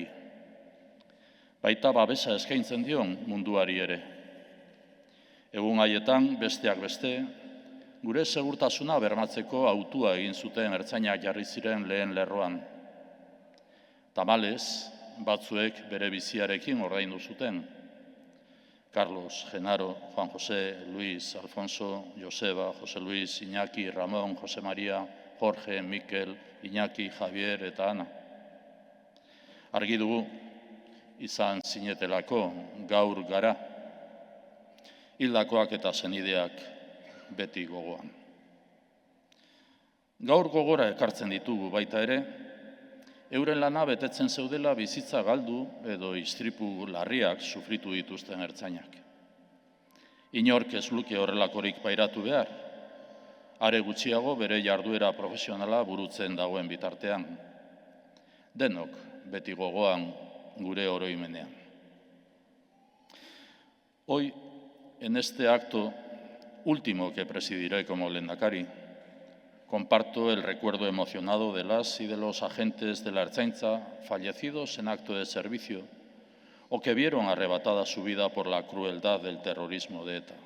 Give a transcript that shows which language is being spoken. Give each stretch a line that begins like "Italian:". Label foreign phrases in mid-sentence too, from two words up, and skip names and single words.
Basque: Baita babesa eskaintzen dion munduari ere. Egun haietan, besteak beste, gure segurtasuna bermatzeko hautua egin zuten ertzainak jarri ziren lehen lerroan. Tamalez, batzuek bere biziarekin ordaindu zuten. Carlos, Genaro, Juan José, Luis, Alfonso, Joseba, José Luis, Iñaki, Ramón, José María, Jorge, Mikel, Iñaki, Javier eta Ana. Argi dugu, izan zinetelako gaur gara, hildakoak eta senideak beti gogoan. Gaur gogora ekartzen ditugu baita ere, euren lana betetzen zeudela bizitza galdu edo istripu larriak sufritu dituzten ertzainak. Inork ez luke horrelakorik pairatu behar, are gutxiago bere jarduera profesionala burutzen dagoen bitartean. Denok beti gogoan gure oroimenean.
Spanish: Hoy, en este acto último que presidiré como lehendakari, comparto el recuerdo emocionado de las y de los agentes de la Ertzaintza fallecidos en acto de servicio o que vieron arrebatada su vida por la crueldad del terrorismo de ETA.